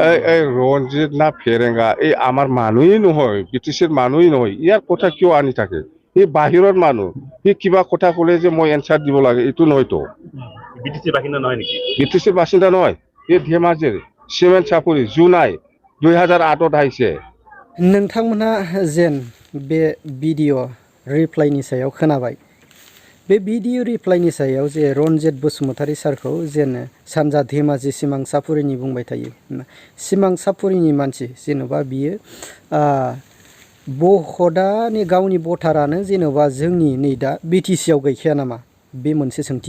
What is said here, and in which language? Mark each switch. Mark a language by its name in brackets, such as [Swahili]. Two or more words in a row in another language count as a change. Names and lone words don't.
[Assamese] এই ৰঞ্জিত না ফেৰেঙ্গা এই আমাৰ মানুহেই নহয় BTCৰ মানুহেই নহয় ইয়াৰ কথা কিয় আনি থাকে সি বাহিৰৰ মানুহ সি কিবা কথা ক'লে যে মই এনসাৰ দিব লাগে এইটো নহয়তো BTC বাসিন্দা নহয় নেকি? BTC বাসিন্দা নহয়, এই ধেমাজিৰ চিমেণ্ট চাপৰি জুনাই 2008 আহিছে। [Bodo] नोंथांमोनहा जेन बे भिडिअ रिप्लाइनि सायाव खोनाबाय, बे भिडिअ रिप्लाइनि सायाव जे रनजित बसुमतारी सारखौ जेन सानजा धेमाजि सिमां सापुरिनि बुंबाय थायो। सिमां सापुरिनि मानसि जेन'बा बियो भटआनि गावनि भटारानो जेन'बा जोंनि नै दा BTC आव गैखाया नामा, बे मोनसे सोंथि।